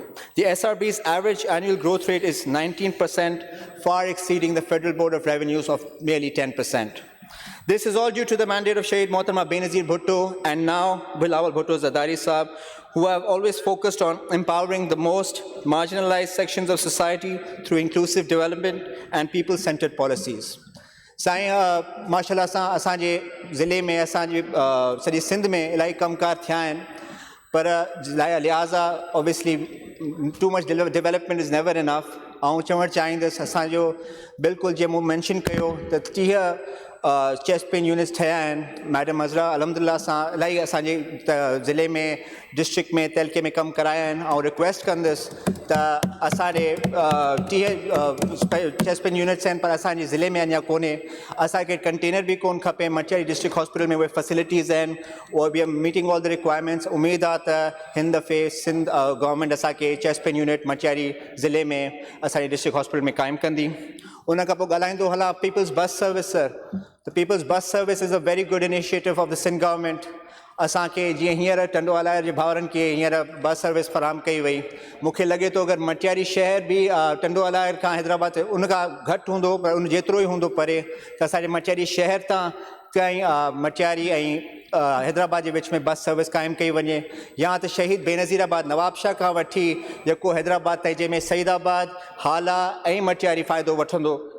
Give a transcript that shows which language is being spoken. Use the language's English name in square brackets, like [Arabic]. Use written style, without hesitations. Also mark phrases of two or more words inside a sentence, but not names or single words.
[English] The SRB's average annual growth rate is 19%, far exceeding the Federal Board of Revenues of merely 10%. This is all due to the mandate of Shaheed Mohtarma Benazir Bhutto and now Bilawal Bhutto Zardari Saab, who have always focused on empowering the most marginalized sections of society through inclusive development and people-centered policies. [Sindhi] साईं माशाल्लाह सां असांजे ज़िले में असांजी सॼी सिंध में इलाही कमकार थिया आहिनि पर लिहाज़ा [English] obviously too much development is never enough [Sindhi] ऐं चवणु चाहींदुसि असांजो बिल्कुलु जीअं मूं मेंशन कयो त 30 [English] chest pain units [Sindhi] ठहिया आहिनि मैडम अज़रा अलहमदिल्ला सां इलाही असांजे ज़िले में डिस्ट्रिक्ट में तहलके में कमु कराया आहिनि ऐं रिक्वेस्ट कंदुसि त असांजे 30 [English] chest pain units [Sindhi] आहिनि पर असांजे ज़िले में अञा कोन्हे असांखे कंटेनर बि कोन खपे मटियारी [English] district hospital [Sindhi] में उहे फैसिलिटीज़ आहिनि उहे बि [English] meeting all the requirements [Sindhi] उमेदु आहे त हिन दफ़े सिंध गवर्नमेंट असांखे [English] chest pain unit [Sindhi] मटियारी ज़िले में असांजे [English] district hospital [Sindhi] में क़ाइमु कंदी उन खां पोइ ॻाल्हाईंदो हलां [English] People's Bus Service sir the People's bus service is a very good initiative of the Sindh government [Sindhi] असांखे जीअं हींअर टंडोवाला जे भाउरनि खे हींअर [English] bus service [Sindhi] फराहम कई वई मूंखे लॻे थो अगरि मटियारी शहर बि टंडोवाला खां हैदराबाद उन खां घटि हूंदो पर उन जेतिरो ई हूंदो परे त असांजे मटियारी शहर तां ताईं मटियारी ऐं हैदराबाद जे विच में [English] bus service [Sindhi] क़ाइमु कई वञे या त शहीद बेनज़ीराबाद नवाबशाह खां वठी जेको हैदराबाद ताईं जंहिंमें सईदाबाद हाला ऐं मटियारी फ़ाइदो वठंदो